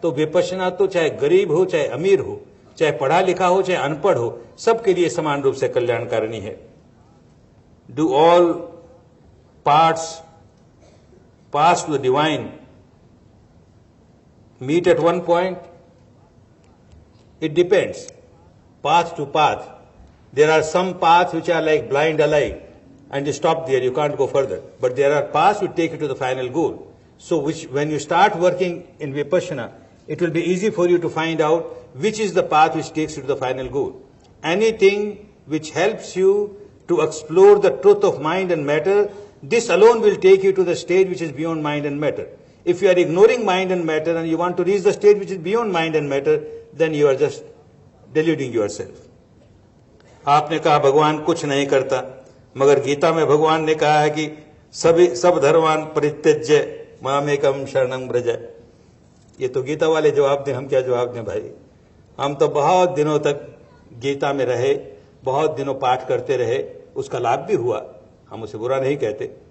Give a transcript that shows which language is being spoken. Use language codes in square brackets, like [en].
[hi] तो विपश्यना तो चाहे गरीब हो, चाहे अमीर हो, चाहे पढ़ा लिखा हो, चाहे अनपढ़ हो, सबके लिए समान रूप से कल्याणकारिणी है। [en] Do all paths pass to the divine meet at one point? It depends. Path to path. There are some paths which are like blind alley and you stop there, you can't go further. But there are paths which take you to the final goal. So when you start working in Vipassana, it will be easy for you to find out which is the path which takes you to the final goal. Anything which helps you to explore the truth of mind and matter, this alone will take you to the stage which is beyond mind and matter. If you are ignoring mind and matter and you want to reach the stage which is beyond mind and matter, then you are just deluding yourself. [hi] आपने कहा भगवान कुछ नहीं करता, मगर गीता में भगवान ने कहा है कि [sa] सब धर्मान परित्यज्य मामेकम शरणं व्रज। [hi] ये तो गीता वाले जवाब दें, हम क्या जवाब दें भाई? हम तो बहुत दिनों तक गीता में रहे, बहुत दिनों पाठ करते रहे, उसका लाभ भी हुआ, हम उसे बुरा नहीं कहते।